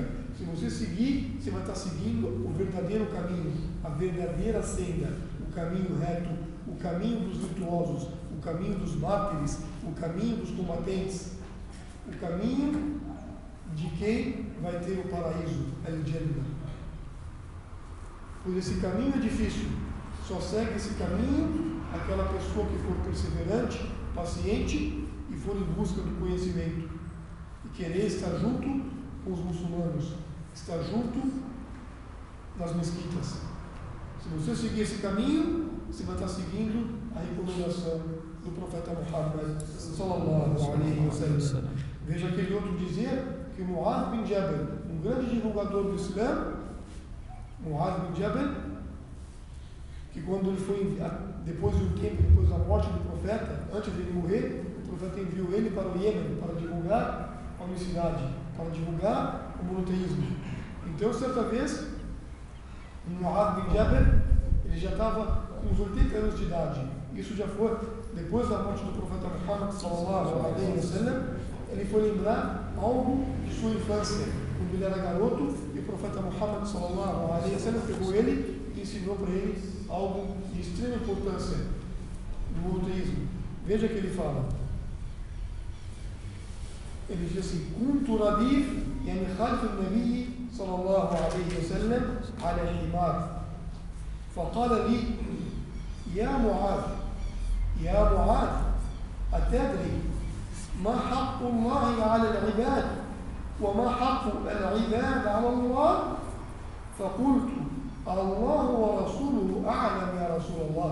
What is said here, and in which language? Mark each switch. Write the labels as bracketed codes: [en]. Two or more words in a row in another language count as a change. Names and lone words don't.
[pt] Se você seguir, você vai estar seguindo o verdadeiro caminho, a verdadeira senda, o caminho reto, o caminho dos virtuosos, o caminho dos mártires, o caminho dos combatentes, o caminho de quem vai ter o paraíso, al-Jannah. Pois esse caminho é difícil, só segue esse caminho aquela pessoa que for perseverante, paciente e for em busca do conhecimento e querer estar junto com os muçulmanos, estar junto nas mesquitas. Se você seguir esse caminho, você vai estar seguindo a recomendação do profeta Muhammad [ar] sallallahu alaihi wasallam. [pt] Veja aquele outro dizer que Mu'adh bin Jabal, um grande divulgador do Islã, Mu'adh bin Jabal, que quando ele foi depois de um tempo, depois da morte do profeta, antes de ele morrer, o profeta enviou ele para o Iêmen para divulgar a unicidade, para divulgar o monoteísmo. Então, certa vez, Mu'adh bin Jabal, ele já estava com uns 80 anos de idade. Isso já foi depois da morte do profeta Muhammad [ar] sallallahu alaihi wasallam. [pt] Ele foi lembrar algo de sua infância, quando ele era garoto, e o profeta Muhammad [ar] sallallahu alaihi wasallam [pt] pegou ele e ensinou para ele algo de extrema importância do monoteísmo. Veja que ele fala. Ele diz assim: [ar] "كنت رديف يعني خلف النبي صلى الله عليه وسلم على الحمار. فقال لي يا معاذ أتدري ما حق الله على العباد وما حق العباد على الله؟ فقلت الله ورسوله أعلم يا رسول الله.